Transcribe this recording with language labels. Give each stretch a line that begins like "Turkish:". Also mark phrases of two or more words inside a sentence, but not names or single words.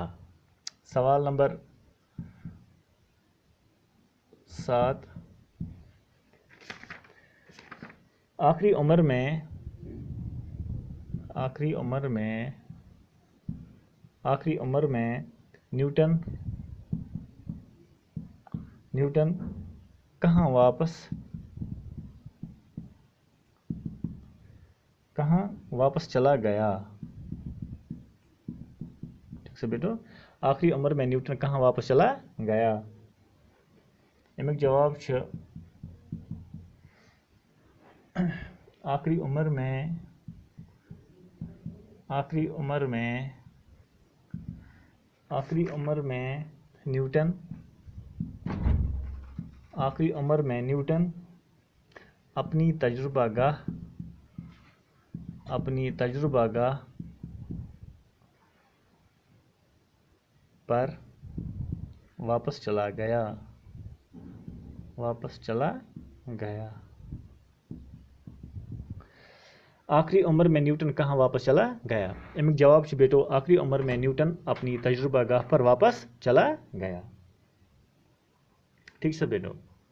Urdu: سوال نمبر 7 آخری عمر میں نیوٹن کہاں واپس چلا گیا؟ ٹھیک سے بیٹو، آخری عمر میں نیوٹن کہاں واپس چلا گیا؟
Kashmiri: امیک جواب چھُ
Urdu: آخری عمر میں نیوٹن اپنی تجربہ گاہ پر واپس چلا گیا، واپس چلا گیا۔ آخری عمر میں نیوٹن کہاں واپس چلا گیا؟
Kashmiri: امیک جواب چھ
Urdu: بیٹو آخری عمر میں نیوٹن اپنی تجربہ گاہ پر واپس چلا گیا۔ ٹھیک سے بیٹو۔